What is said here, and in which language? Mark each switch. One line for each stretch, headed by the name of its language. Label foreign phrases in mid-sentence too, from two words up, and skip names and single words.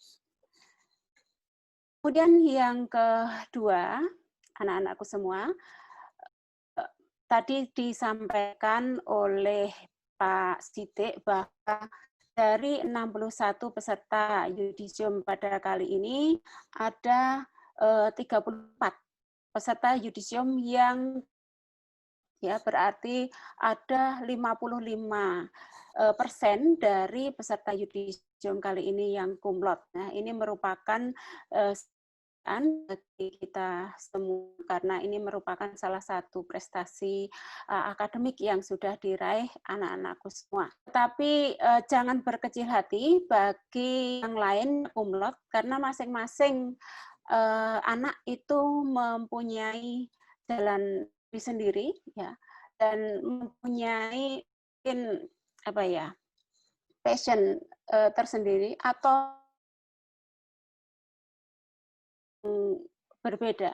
Indonesian: Kemudian yang kedua, anak-anakku semua, tadi disampaikan oleh Pak Siddiq bahwa dari 61 peserta yudisium pada kali ini, ada 34 peserta yudisium yang ya berarti ada 55% dari peserta yudisium kali ini yang
Latin: cum laude.
Indonesian: Nah, ini merupakan bagi kita semua karena ini merupakan salah satu prestasi akademik yang sudah diraih anak-anakku semua. Tapi jangan berkecil hati bagi yang lain
Latin: cum laude
Indonesian: karena masing-masing anak itu mempunyai jalan sendiri, ya, dan mempunyai mungkin apa ya, passion tersendiri atau berbeda.